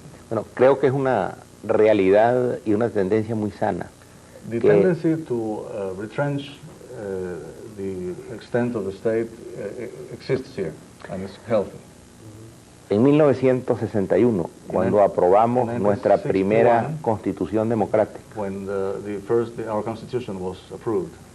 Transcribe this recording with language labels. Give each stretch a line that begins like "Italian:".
Spanish: Bueno, creo que es una realidad y una tendencia muy sana.
English: The tendency to retrench the extent of the state exists here, and it's healthy.
Spanish: En 1961, cuando aprobamos nuestra primera constitución democrática,
English: when our constitution was approved,